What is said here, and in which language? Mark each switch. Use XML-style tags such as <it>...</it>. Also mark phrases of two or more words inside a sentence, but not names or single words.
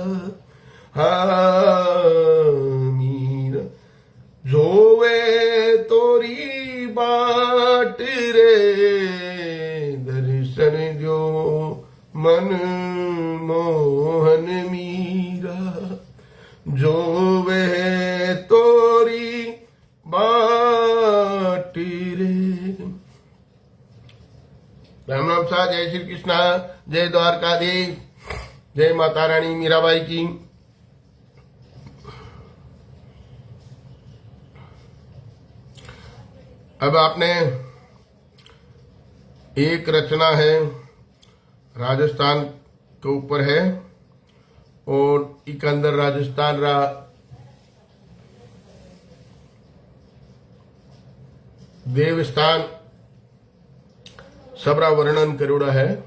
<rwr>मीरा जोवे तोरी बाट रे, दर्शन जो मन मोहन मीरा, जोवे तोरी बाट रे।</rwr> <hi>राम राम सा, जय श्री कृष्णा, जय द्वारकाधीश, जय माता रानी मीराबाई की। अब आपने एक रचना है राजस्थान के ऊपर है, और एक अंदर</hi> <rwr>राजस्थान रा देवस्थान सबरा वर्णन करोड़ा है।</rwr>